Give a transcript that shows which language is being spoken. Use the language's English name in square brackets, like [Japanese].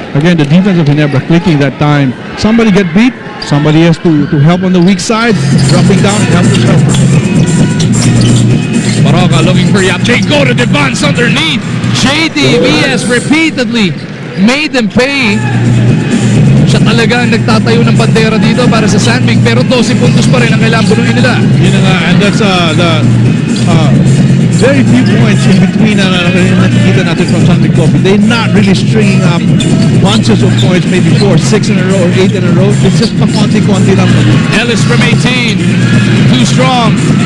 [English] Again, the defense of Ginebra clicking that time. Somebody get beat. Somebody has to help on the weak side. Dropping down and help himself. Baroka looking for Yap. They go to Devance underneath. JDB has repeatedly made them pay. [Filipino] Siya talaga ang nagtatayo ng bandera dito para sa San Mig, pero 12 puntos pa rin ang kailangan bunuin nila. Yun na nga, [English] and that's very few points in between [Filipino] nakikita natin [English] from San Mig Coffee. They're not really stringing up bunches of points, maybe 4, 6 in a row, or 8 in a row. It's just [Filipino] pakonti-konti lang. [English] Ellis from 18. Too strong.